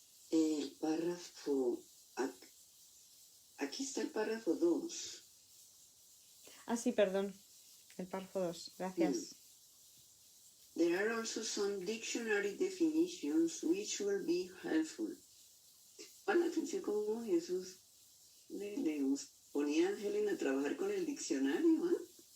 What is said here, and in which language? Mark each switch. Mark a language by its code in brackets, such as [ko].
[es] El párrafo, aquí está el párrafo 2. Ah, sí, perdón, el párrafo 2, gracias. [en] There are also some dictionary definitions which will be helpful. [es] Para la atención como Jesús le ponía a Helen a trabajar con el diccionario, ¿eh?